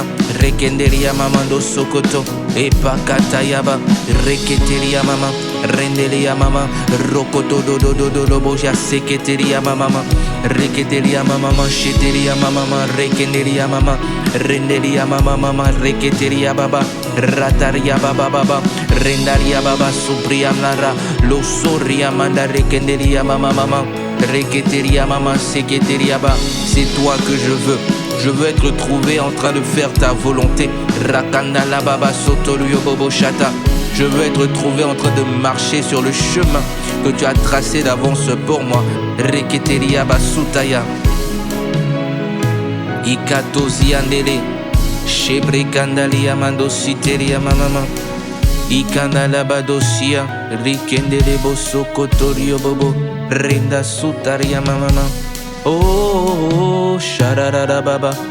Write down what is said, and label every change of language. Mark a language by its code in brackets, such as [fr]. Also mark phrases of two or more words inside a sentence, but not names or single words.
[fr] Rekenderia mamando sokoto. Epakatayaba. Reketeria mama. Rendelia mama. Rokoto do do do do do boja. Seketeria mama. Reketeria mama. Sheteria mama. Rekenderia mama. Renderia mama. Reketeria baba. Rataria baba baba. Rendaria baba. Supriam lara. Losoria manda. Rekenderia mama. Reketeria mama. Seketeria ba. C'est toi que je veux. Je veux être trouvé en train de faire ta volonté. Rakanda la baba sotoluyo bobo chata. Je veux être trouvé en train de marcher sur le chemin que tu as tracé d'avance pour moi. Reketeria basutaya. Ikatozi andele. Shebre kandalia mandositeria mama. Ikandala badosia. Rikendele boso kotorio bobo. Renda sutaria mama. Oh, shararara baba.